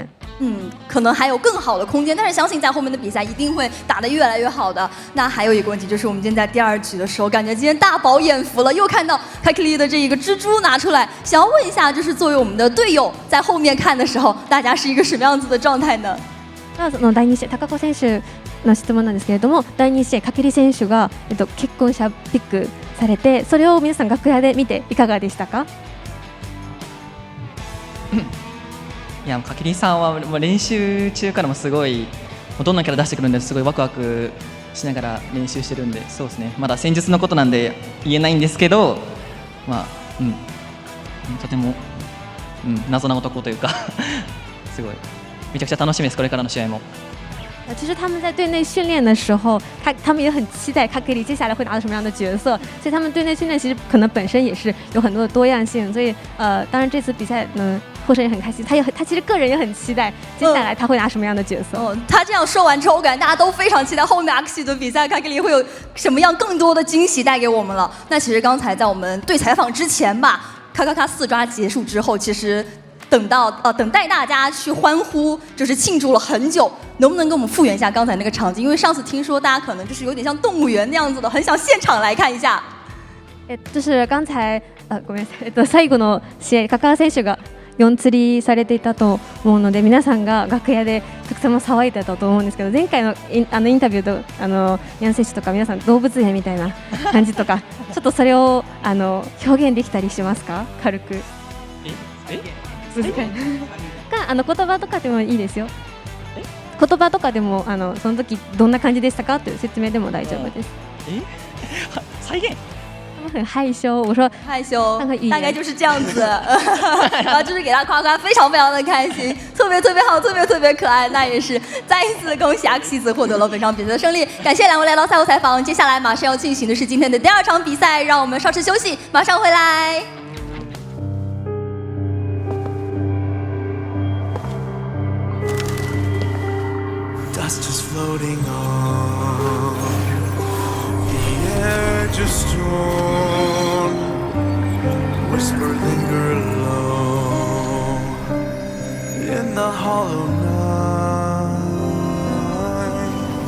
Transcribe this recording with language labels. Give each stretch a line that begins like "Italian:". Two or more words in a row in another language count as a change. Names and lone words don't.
Chinese: 可能还有更好的空间，但是相信在后面的比赛一定会打得越来越好的。那还有一个问题，就是我们今天在第2局的时候，感觉今天大饱眼福了，又看到凯克利的这一个蜘蛛拿出来，想要问一下，就是作为我们的队友，在后面看的时候，大家是一个什么样子的状態呢？
Japanese: その第2試合、高子選手の質問なんですけれども、第2試合、翔選手が、結婚者ピックされて、それを皆さん楽屋で見ていかがでしたか？いや、翔さんはもう練習中からもすごいどんなキャラ出してくるんですごいワクワクしながら練習してるんで、そうですね、まだ戦術のことなんで言えないんですけど、まあ、とても、謎な男というかすごいめちゃくちゃ楽しみです、これからの試合も。
Chinese: 其实他们在队内训练的时候，他们也很期待卡克里接下来会拿到什么样的角色，所以他们队内训练其实可能本身也是有很多的多样性，所以当然这次比赛呢，获胜也很开心，他其实个人也很期待接下来他会拿什么样的角色。他这样说完之后，我感觉大家都非常期待后面 AXIZ 的比赛，卡克里会有什么样更多的惊喜带给我们了。那其实刚才在我们对采访之前吧，咔咔咔4抓结束之后，其实等待大家去欢呼，就是庆祝了很久。能不能跟我们复原一下刚才那个场景？因为上次听说大家可能就是有点像动物园那样子的，很想现场来看一下。就是刚才
Japanese: ごめんなさい、最後の試合、カカ選手が4釣りされていたと思うので、皆さんが楽屋でたくさん騒いでたと思うんですけど、前回のインタビューとヤン選手とか皆さん動物園みたいな感じとかちょっとそれを表現できたりしますか？軽く。言葉とかでもいいですよ。言葉とかでもその時どんな感じでしたかっていう説明でも大丈夫です。再現？
Chinese: 他们很害羞，我说害羞，大概就是这样子，然后就是给他夸夸，非常非常的开心，特别特别好，特别特别可爱。那也是再一次恭喜AXIZ获得了本场比赛的胜利，感谢2位来到赛后采访。接下来马上要进行的是今天的第2场比赛，让我们稍事休息，马上回来。
English: Dust is floating on the edge of storm. Whisper linger low in the hollow night.